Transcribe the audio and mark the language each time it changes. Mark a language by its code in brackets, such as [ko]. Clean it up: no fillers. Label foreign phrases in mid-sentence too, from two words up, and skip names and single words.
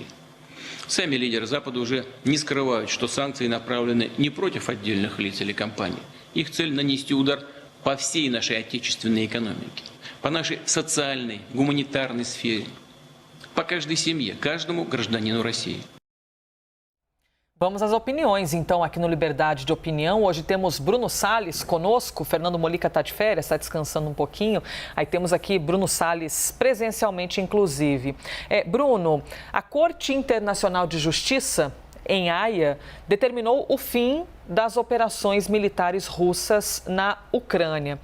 [ru] Сами лидеры Запада уже не скрывают, что санкции направлены не против отдельных лиц или компаний. Их цель нанести удар по всей нашей отечественной экономике, по нашей социальной, гуманитарной сфере, по каждой семье, каждому гражданину России. [pt] Vamos às opiniões, então, aqui no Liberdade de Opinião. Hoje temos Bruno Salles conosco, Fernando Molica está de férias, está descansando um pouquinho. Aí temos aqui Bruno Salles presencialmente, inclusive. Bruno, a Corte Internacional de Justiça, em Haia, determinou o fim das operações militares russas na Ucrânia.